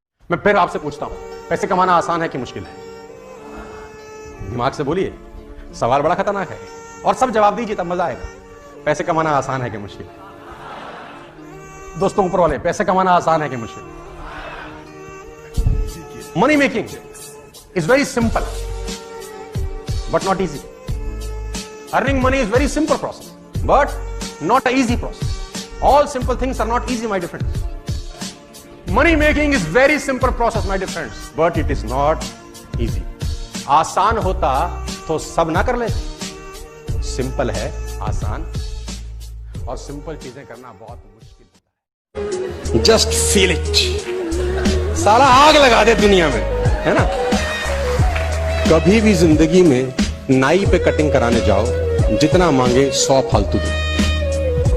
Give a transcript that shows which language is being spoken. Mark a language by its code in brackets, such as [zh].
[hi] मैं फिर आपसे पूछता हूं, पैसे कमाना आसान है कि मुश्किल है? दिमाग से बोलिए, सवाल बड़ा खतरनाक है और सब जवाब दीजिए तब मजा आएगा। पैसे कमाना आसान है कि मुश्किल है? दोस्तों ऊपर वाले, पैसे कमाना आसान है कि मुश्किल? [en] Money making is very simple but not easy. Earning money is very simple process, but not an easy process. All simple things are not easy, my dear friends. Money making is very simple process, my dear friends, but it is not easy. [hi] आसान होता तो सब ना कर लेते। Simple है, आसान, और सिंपल चीजें करना बहुत मुश्किल होता है। [en] Just feel it. [hi] सारा आग लगा दे दुनिया में, है ना? कभी भी जिंदगी में नाई पे कटिंग कराने जाओ, जितना मांगे 100 फालतू दो।